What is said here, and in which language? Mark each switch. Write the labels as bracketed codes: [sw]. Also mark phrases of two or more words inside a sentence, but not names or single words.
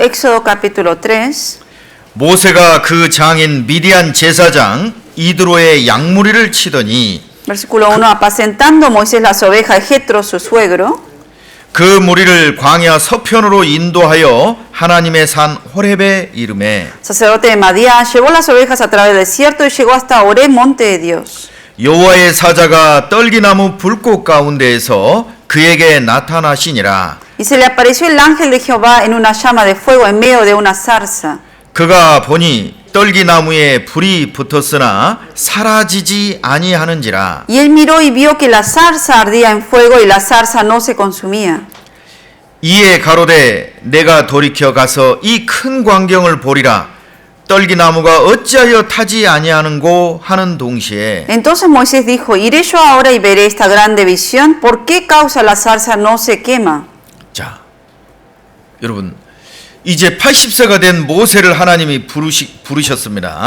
[es] Éxodo capítulo 3. [ko] 모세가 그 장인 미디안 제사장 이드로의 양무리를 치더니 [es] Versículo 1. Apacentando Moisés las ovejas de Jetro, su suegro, [ko] 그 무리를 광야 서편으로 인도하여 하나님의 산 호렙에 이르매 [es] sacerdote de Madián, llevó las ovejas a través del desierto y llegó hasta Horeb, monte de Dios. [ko] 여호와의 사자가 떨기나무 불꽃 가운데에서 그에게 나타나시니라. [es] Y se le apareció el ángel de Jehová en una llama de fuego en medio de una zarza. [ko] 그가 보니 떨기나무에 불이 붙었으나 사라지지 아니하는지라. [es] Y él miró y vio que la zarza ardía en fuego y la zarza no se consumía. [ko] 이에 가로되 내가 돌이켜 가서 이 큰 광경을 보리라. 떨기나무가 어찌하여 타지 아니하는고 하는 동시에 [es] Entonces Moisés dijo, iré yo ahora y veré esta grande visión. ¿Por qué causa la zarza no se quema? [ko] 자, 여러분 이제 80세가 된 모세를 하나님이 부르셨습니다.